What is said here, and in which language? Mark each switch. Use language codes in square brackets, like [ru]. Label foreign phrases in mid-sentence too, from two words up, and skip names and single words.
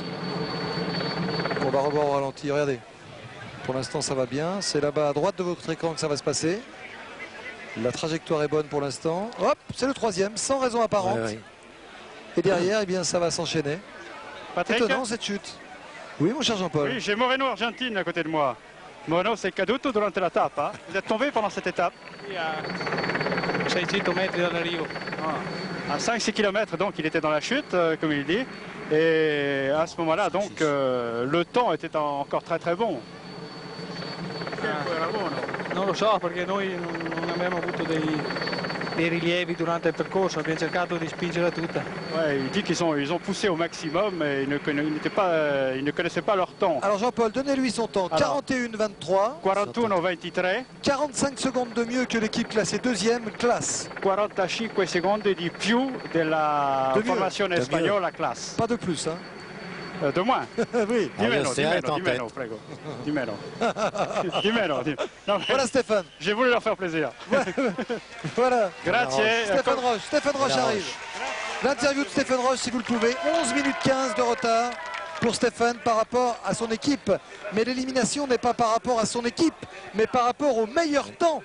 [fr] On va revoir au ralenti, regardez. Pour l'instant ça va bien, c'est là-bas à droite de votre écran que ça va se passer. La trajectoire est bonne pour l'instant. Hop, c'est le 3e, sans raison apparente. Ouais. Et derrière, eh bien, ça va s'enchaîner. Étonnant cette chute. Oui, mon cher Jean-Paul. Oui, j'ai Moreno Argentine à côté de moi. [it] Moreno, c'est caduto durante la tappa. [fr] Vous êtes tombé pendant cette étape? [it] 600 metri dall'arrivo. [fr] À 5-6 km, donc il était dans la chute, comme il dit. Et à ce moment-là, donc, le temps était encore très bon. [it] Non lo so, perché noi non abbiamo avuto dei rilievi durante il percorso, abbiamo cercato di spingere tutta. [fr] Ouais, il dit qu'ils ont poussé au maximum et ils ne connaissaient pas leur temps. Alors Jean-Paul, donnez-lui son temps. 41-23. 41-23. 45 secondes de mieux que l'équipe classée 2e classe. [it] 45 secondi di più della formazione spagnola classe. [fr] Pas de plus, hein. De moins. Oui. [it] Di meno, prego. Di meno. Di meno. Non, [fr] voilà Stéphane. J'ai voulu leur faire plaisir. Voilà. [it] Grazie. [fr] Stéphane Roche arrive. L'interview de Stéphane Roche, si vous le pouvez. 11 minutes 15 de retard pour Stéphane par rapport à son équipe. Mais l'élimination n'est pas par rapport à son équipe, mais par rapport au meilleur temps.